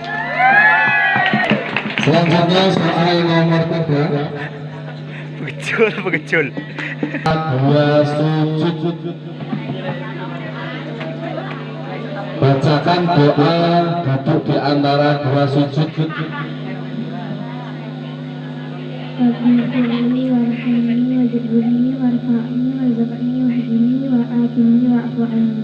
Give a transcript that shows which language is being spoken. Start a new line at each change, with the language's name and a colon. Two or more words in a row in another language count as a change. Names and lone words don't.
Indonesian: Selanjutnya soal nomor 3. Begecul. Dua sujud. Bacakan doa duduk di antara dua sujud.
Arabic: ربني وارحمني واجبرني وارفعني وارزقني واهدني وعافني واعف عني.